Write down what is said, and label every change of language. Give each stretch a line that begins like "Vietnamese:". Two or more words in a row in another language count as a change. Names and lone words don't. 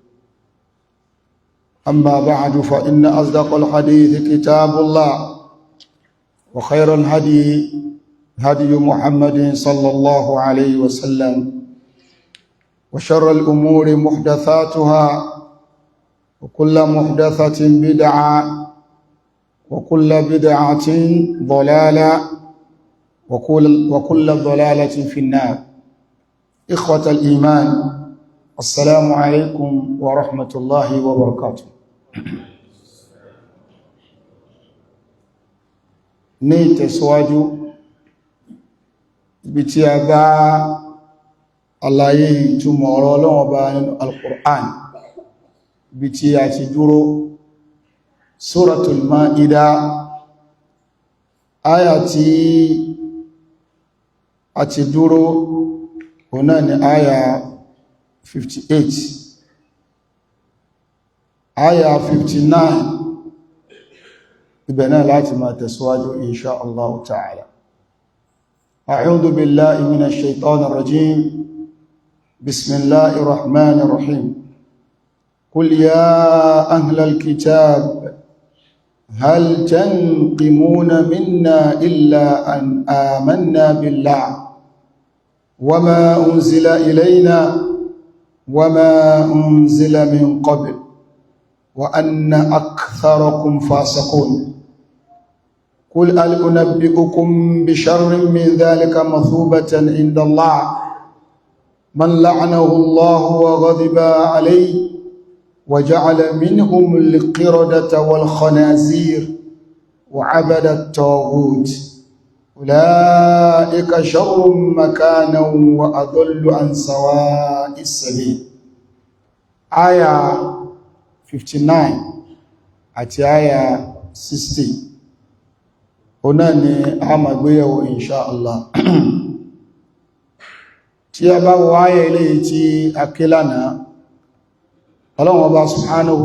Arabic: أما بعد فإن أصدق الحديث كتاب الله وخير الهدي هدي محمد صلى الله عليه وسلم وشر الأمور محدثاتها وكل محدثة بدعة وكل بدعة ضلالة وكل ضلالة في النار. إخوة الإيمان، السلام عليكم ورحمة الله وبركاته.
Yoruba: ní ìtẹ̀síwájú ibi tí a bá àlàyé ìtumọ̀ ọ̀rọ̀ Ọlọ́run Ọba nínú Al-Qur'an, ibi tí a ti dúró Suratul Ma'idah, áyà tí a ti dúró ọ̀nà ni áyà 58, áyà 59 ibẹ̀ náà láti máa tẹ̀síwájú
Arabic: إن شاء الله تعالى. أعوذ بالله من الشيطان الرجيم. بسم الله الرحمن الرحيم. قل يا أهل الكتاب هل تنقمون منا إلا أن آمنا بالله وما أنزل إلينا وما أنزل من قبل وأن أكثركم فاسقون. قل هل أنبئكم بشر من ذلك مثوبة عند الله من لعنه الله وغضب عليه وجعل منهم القردة والخنازير وعبد الطاغوت أولئك شر مكانا وأضل عن سواء السبيل.
Yoruba: آية 59 àti آية 60 ọ̀nà ni a máa gbéyẹ̀wò
Arabic: إن شاء الله.
Yoruba: Tí a bá wọ ayẹ ilé tí a ké lánàá, Ọlọ́run Ọba subhanahu